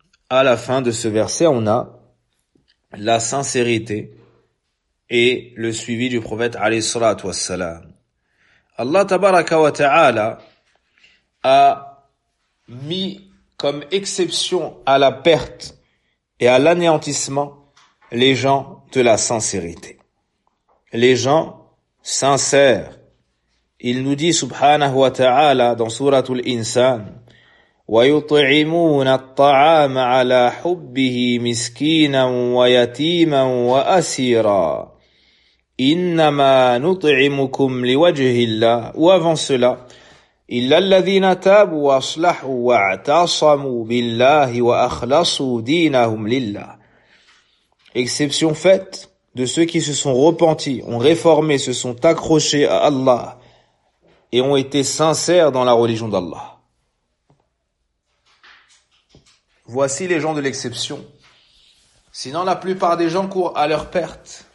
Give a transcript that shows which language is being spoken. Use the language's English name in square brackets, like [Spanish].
[French] À la fin de ce verset, on a la sincérité et le suivi du prophète alayhi salatu wassalam. Allah tabaraka wa ta'ala a mis comme exception à la perte et à l'anéantissement les gens de la sincérité. Les gens sincères. Il nous dit subhanahu wa ta'ala dans sourate Al-Insan, [Arabic] وَيُطْعِمُونَ الطَّعَامَ عَلَى حُبِّهِ مِسْكِينًا وَيَتِيمًا وَأَسِيرًا إِنَّمَا نُطْعِمُكُمْ لِوَجْهِ اللَّهِ. [French] Ou avant cela, [Arabic] إِلَّا الَّذِينَ تَابُوا وَأَصْلَحُوا وَاعْتَصَمُوا بِاللَّهِ وَأَخْلَصُوا دِينَهُمْ لِلَّهِ. [French] Exception faite de ceux qui se sont repentis, ont réformé, se sont accrochés à Allah et ont été sincères dans la religion d'Allah. Voici les gens de l'exception. Sinon, la plupart des gens courent à leur perte.